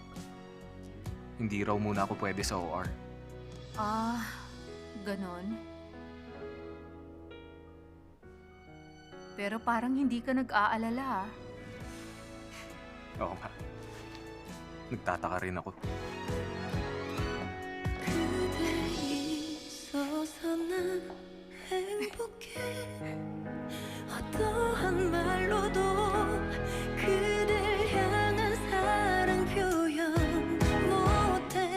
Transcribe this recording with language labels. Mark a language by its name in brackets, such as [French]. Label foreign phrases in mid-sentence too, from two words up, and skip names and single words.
[Filipino] hindi raw muna ako pwede sa OR. Ganon. Pero parang hindi ka nag-aalala, ah. Oo nga. Nagtataka rin ako. [Korean] 그대 있어서 난 행복해. 어떠한 말로도 그댈 향한 사랑 표현 못해.